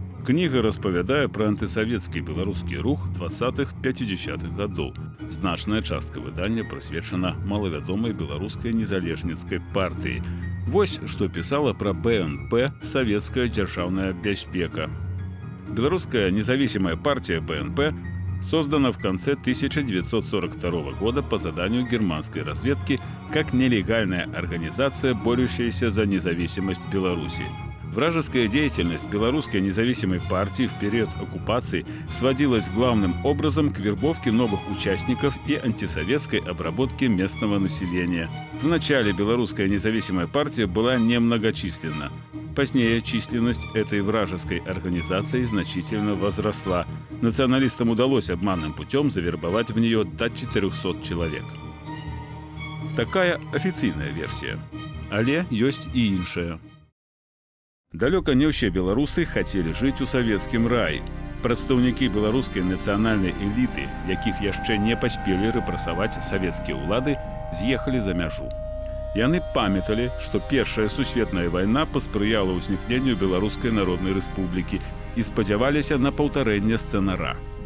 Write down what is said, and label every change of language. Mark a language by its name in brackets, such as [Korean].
[Belarusian] Кніга распавядае пра антысавецкі беларускі рух 20-50-х гадоў. Значная частка выдання прысвечана малавядомай беларускай незалежніцкай партыі. Вось што пісала пра БНП «Савецкая дзяржаўная бяспека». [Russian] Белорусская независимая партия БНП создана в конце 1942 года по заданию германской разведки как нелегальная организация, борющаяся за независимость Беларуси. В Вражеская деятельность белорусской независимой партии в период оккупации сводилась главным образом к вербовке новых участников и антисоветской обработке местного населения. В начале белорусская независимая партия была немногочисленна. Позднее численность этой вражеской организации значительно возросла. Националистам удалось обманным путем завербовать в нее до 400 человек. Такая официальная версия. [Belarusian] Але ёсць і іншая. Далёка не ўсе беларусы хацелі жыць у савецкім раі. Прадстаўнікі беларускай нацыянальнай эліты, якіх яшчэ не паспелі рэпрэсаваць савецкія ўлады, з'ехалі за мяжу. Яны памяталі, што Першая сусветная вайна паспрыяла ўзнікненню Беларускай Народнай Рэспублікі і спадзяваліся на паўтарэнне сцэнара.